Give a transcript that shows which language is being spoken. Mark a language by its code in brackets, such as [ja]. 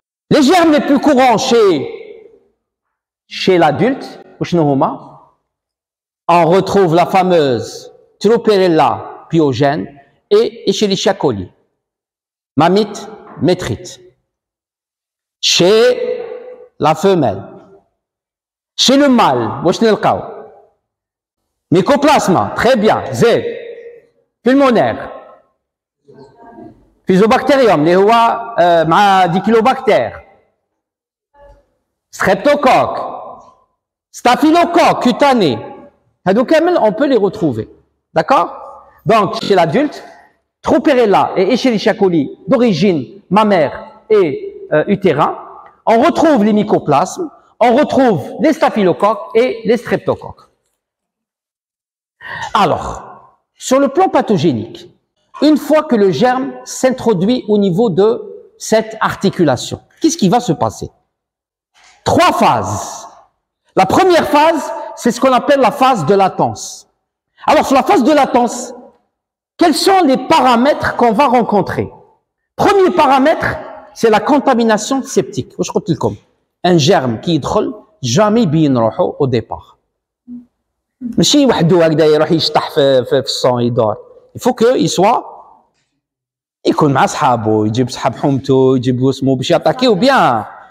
[fr] Les germes les plus courants chez l'adulte, on retrouve la fameuse Tropérella pyogène et Escherichia coli. Mammites, métrites. Chez la femelle. Chez le mâle, mycoplasma, très bien, Z. Pulmonaire. Fusobacterium, [ar] اللي هو مع ديكيلوباكتير. [fr] Streptocoque, staphylocoque cutané. On peut les retrouver. D'accord? Donc, chez l'adulte, Tropérella et Escherichia coli d'origine mammaire et utérin, on retrouve les mycoplasmes, on retrouve les staphylocoques et les streptocoques. Alors, sur le plan pathogénique, Une fois que le germe s'introduit au niveau de cette articulation, qu'est-ce qui va se passer? 3 phases. La première phase, c'est ce qu'on appelle la phase de latence. Alors, sur la phase de latence, quels sont les paramètres qu'on va rencontrer? Premier paramètre, c'est la contamination septique. Un germe qui [ar] يدخل [fr] jamais [ar] يبين روحه [fr] au départ. [ar] ماشي وحده هكذا يروح يشطح في الصون يدور. [fr] Il faut qu'il soit [ar] يكون مع صحابه، يجيب صحاب حومته، يجيب واسمه باش ياتاكيو بيان.